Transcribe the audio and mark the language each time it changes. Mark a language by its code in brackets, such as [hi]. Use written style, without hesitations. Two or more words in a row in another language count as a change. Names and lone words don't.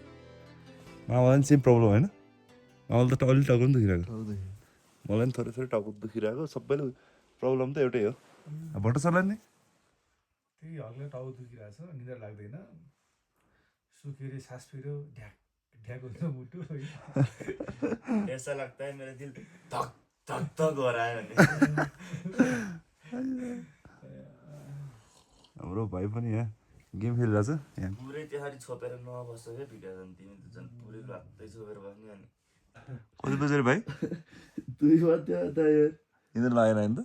[ne] मामालाई पनि [en] same problem [ne] होइन मामाले त अलि टाउको पनि दुखिरहेको मलाई पनि थोरै थोरै टाउको दुखिरहेको सबैले प्रब्लम त एउटै हो भट्ट सरलाई नि त्यही हल्का टाउको दुखिरहेछ निद्रा लाग्दैन सुकेर सास फेऱ्यो ढ्याक हुन्छ मुटु [hi] ऐसा लगता है मेरा दिल धक धक धक हो रहा है भने [ne] हाम्रो भाइ पनि यहाँ गेम खेलिरहेछ यहाँ पुरै त्यसरी छोपेर नबस्छ क्या भिडियो झन् तिमी त झन् पुरै लाग्दै छोपेर बस्ने अनि कति बजेर भाइ 2 बज्यो त यो यिनीहरू लागेन नि त